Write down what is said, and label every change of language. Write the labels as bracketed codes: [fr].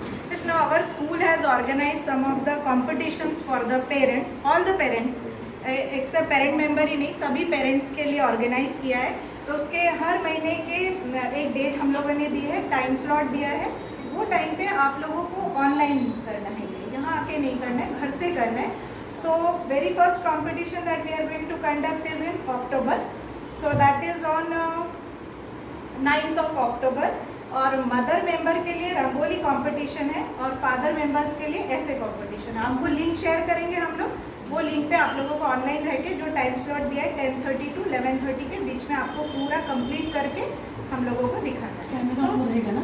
[en] Yes, now our school has organized some of the competitions for the parents, all the parents, except parent member [hi] ही नहीं, सभी parents के लिए organize किया है. तो उसके हर महीने के एक डेट हम लोगों ने दी है, टाइम स्लॉट दिया है. वो टाइम पे आप लोगों को ऑनलाइन करना है, यहाँ आके नहीं करना है, घर से करना है. [en] So very first competition that we are going to conduct is in October. So that is on 9th of October. [hi] और मदर मेंबर के लिए रंगोली कंपटीशन है और फादर मेंबर्स के लिए ऐसे कंपटीशन है. हमको लिंक शेयर करेंगे हम लोग, वो लिंक पे आप लोगों को ऑनलाइन रह के जो टाइम स्लॉट दिया है 10:30 to 11:30 के बीच में आपको पूरा कंप्लीट करके हम लोगों को दिखाना है. कैमरा ऑन रहेगा ना?